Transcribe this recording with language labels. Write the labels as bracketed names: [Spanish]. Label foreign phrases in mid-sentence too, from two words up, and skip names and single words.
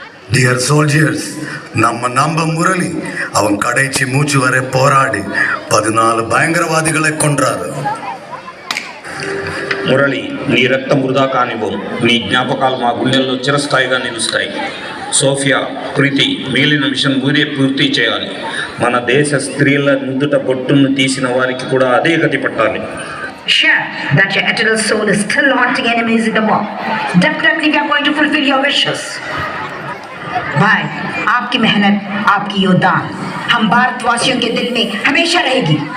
[English] Dear soldiers, [Tamil] நம்ம முரளி அவன் கடைசி மூச்சு வரை போராடி 14 பயங்கரவாதிகளை கொன்றாரு. [Telugu] మురళి, నీ రక్తం వృధా కానివ్వం. నీ జ్ఞాపకాలు మా గుండెల్లో చిరస్థాయిగా నిలుస్తాయి. సోఫియా, ప్రీతి, మిగిలిన మిషన్ మీరే పూర్తి చేయాలి. మన దేశ స్త్రీల నుదుట బొట్టును తీసిన వారికి కూడా అదే గతి పట్టాలి. [English] Sure, that your eternal soul is still haunting enemies in the war. Definitely we are going to fulfill your wishes. [Hindi] भाई, आपकी मेहनत, आपकी योगदान हम भारतवासियों के दिल में हमेशा रहेगी.